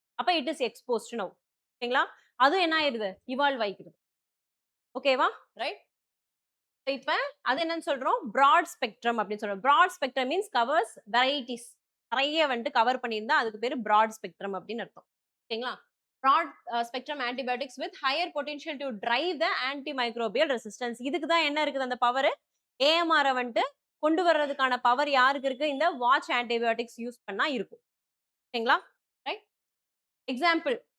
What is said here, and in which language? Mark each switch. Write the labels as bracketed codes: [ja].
[ta] அப்ப [en] It is exposed now. [ta] ஓகேங்களா? அதுவும் என்ன ஆயிருது? இவால்வ் ஆயிக்குது. ஓகேவா? ரைட்? இப்ப அது என்னன்னு சொல்றோம்? பிராட் ஸ்பெக்ட்ரம் அப்படின்னு சொல்றோம். [en] Broad spectrum means covers varieties. [ta] நிறைய வந்துட்டு கவர் பண்ணியிருந்தா அதுக்கு பேரு பிராட் ஸ்பெக்ட்ரம் அப்படின்னு அர்த்தம். ஓகேங்களா? [en] broad spectrum antibiotics with higher potential to drive the antimicrobial resistance. [ta] இதுக்கு தான் என்ன இருக்குது அந்த பவர்? ஏஎம்ஆர் வந்துட்டு கொண்டு வர்றதுக்கான பவர் யாருக்கு இருக்கு? இந்த வாட்ச் ஆன்டிபயோட்டிக்ஸ் யூஸ் பண்ணா இருக்கும். ஓகேங்களா? ரைட்? எக்ஸாம்பிள்